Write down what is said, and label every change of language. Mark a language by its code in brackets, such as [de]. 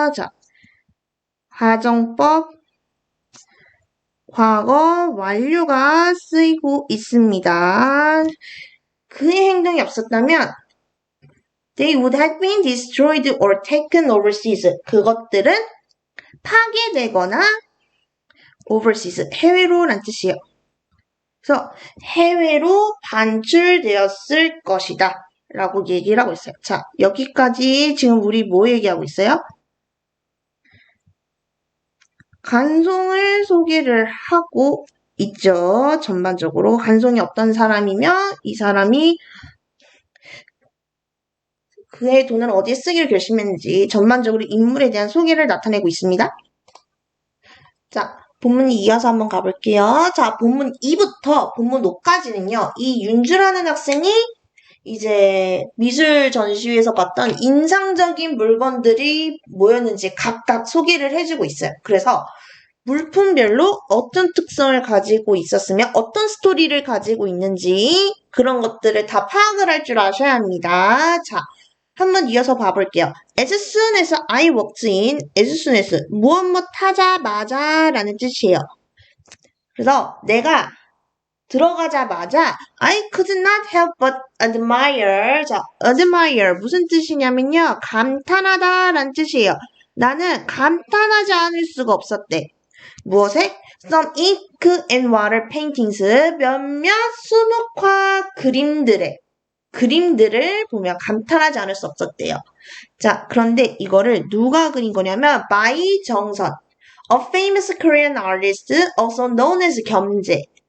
[ko] 자, 가정법 과거 완료가 쓰이고 있습니다. 그의 행동이 없었다면 [en] they would have been destroyed or taken overseas. [ko] 그것들은 파괴되거나 overseas, 해외로 란 뜻이에요. 그래서 해외로 반출되었을 것이다 라고 얘기를 하고 있어요. 자, 여기까지 지금 우리 뭐 얘기하고 있어요? 간송을 소개를 하고 있죠. 전반적으로 간송이 어떤 사람이며 이 사람이 그의 돈을 어디에 쓰기를 결심했는지 전반적으로 인물에 대한 소개를 나타내고 있습니다. 자, 본문 이어서 한번 가볼게요. 자, 본문 2부터 본문 5까지는요. 이 윤주라는 학생이 이제 미술 전시회에서 봤던 인상적인 물건들이 뭐였는지 각각 소개를 해주고 있어요. 그래서 물품별로 어떤 특성을 가지고 있었으며 어떤 스토리를 가지고 있는지 그런 것들을 다 파악을 할 줄 아셔야 합니다. 자, 한번 이어서 봐볼게요. [en] As soon as I walked in, as soon as, [ko] 무엇 하자마자 라는 뜻이에요. 그래서 내가 들어가자마자 [en] I could not help but admire. [ko] 자, admire 무슨 뜻이냐면요. 감탄하다 라는 뜻이에요. 나는 감탄하지 않을 수가 없었대. 무엇에? [en] Some ink and water paintings. [ko] 몇몇 수묵화 그림들을 보면 감탄하지 않을 수 없었대요. 자, 그런데 이거를 누가 그린 거냐면 [en] by 정선, a famous Korean artist also known as 겸재.